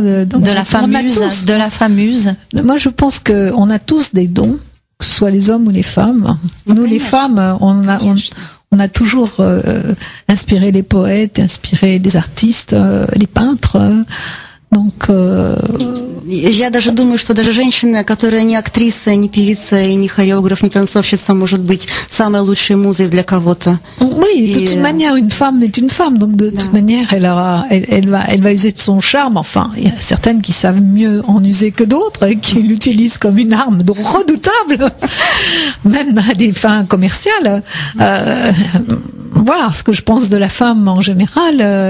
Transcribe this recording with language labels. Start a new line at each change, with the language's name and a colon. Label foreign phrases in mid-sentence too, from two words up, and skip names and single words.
French: de la fameuse. Moi, je pense que on a tous des dons, que ce soit les hommes ou les femmes. Nous, les femmes, on a toujours inspiré les poètes, inspiré les artistes, les peintres. Donc,
Russian: я даже думаю, что даже женщина, которая не актриса, не певица, и не хореограф, не танцовщица, может быть самой лучшей музой для кого-то.
French: Oui, de toute manière, une femme est une femme, donc de toute manière, elle va user de son charme. Enfin, il y a certaines qui savent mieux en user que d'autres, et qui l'utilisent comme une arme redoutable, même à des fins commerciales. Voilà ce que je pense de la femme en général.